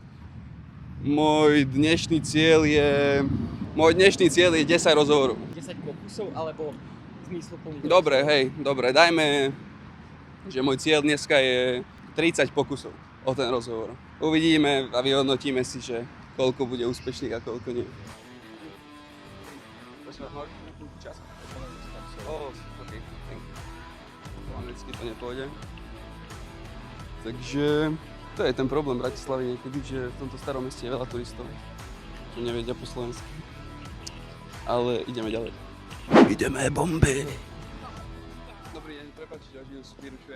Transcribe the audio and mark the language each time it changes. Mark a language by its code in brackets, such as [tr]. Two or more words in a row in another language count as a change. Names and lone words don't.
[sk] Môj dnešný cieľ je 10 rozhovorov. 10 pokusov alebo zmysluplný? Dobre, dajme, že môj cieľ dneska je 30 pokusov o ten rozhovor. Uvidíme a vyhodnotíme si, že koľko bude úspešných a koľko nie. Čas. [en] Okay, thank you. [sk] anglicky to nepôjde. Takže to je ten problém Bratislavy niekedy, že v tomto starom meste je veľa turistov, čo nevedia po slovensky. Ale ideme ďalej. Ideme bomby! Dobrý deň, prepáčte, že vás vyrušujem.